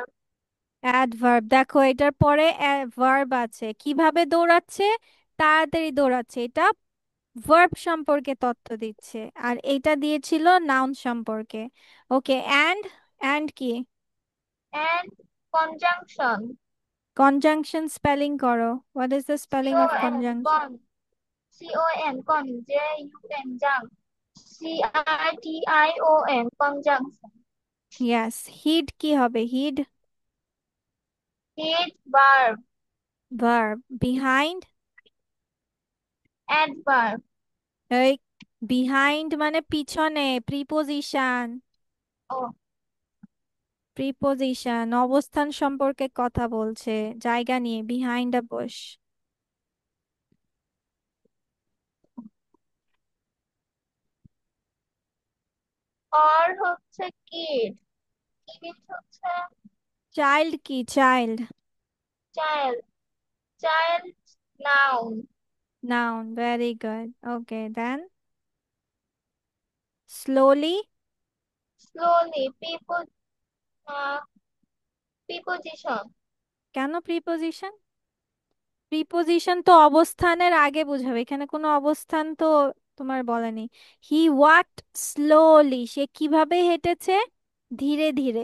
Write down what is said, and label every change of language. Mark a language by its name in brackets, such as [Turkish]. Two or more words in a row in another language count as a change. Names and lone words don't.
[Bangla] অ্যাডভার্ব, দেখো এটার পরে ভার্ব আছে, কিভাবে দৌড়াচ্ছে, তাড়াতাড়ি দৌড়াচ্ছে, এটা ভার্ব সম্পর্কে তথ্য দিচ্ছে। আর এটা দিয়েছিল নাউন সম্পর্কে। [English] okay, and [Bangla] কি? [English] And conjunction. conjunction spelling [Bangla] করো, [English] what is the spelling of C-O-N. কনজাংশন? Con. C-O-N. Con. J-U-N. Jung. C-I-T-I-O-N. Conjunction. yes, heed [Bangla] কি হবে, হিড? [English] Hit. Verb. Verb. Behind. Adverb. [Bangla] এই, বিহাইন্ড মানে পিছনে, প্রিপোজিশন। Oh. প্রিপোজিশন অবস্থান সম্পর্কে কথা বলছে, জায়গা নিয়ে, [English] behind a bush. Or হচ্ছে kid. [Bangla] Kid হচ্ছে চাইল্ড কি, চাইল্ড? [English] child. Child. Noun. noun, very good. okay, then slowly. Slowly. Uh, preposition. [Bangla] কেন প্রিপোজিশন? প্রিপোজিশন তো অবস্থানের আগে বোঝাবে, এখানে কোনো অবস্থান তো তোমার বলেনি। [English] he walked slowly, [Bangla] সে কিভাবে হেঁটেছে, ধীরে ধীরে।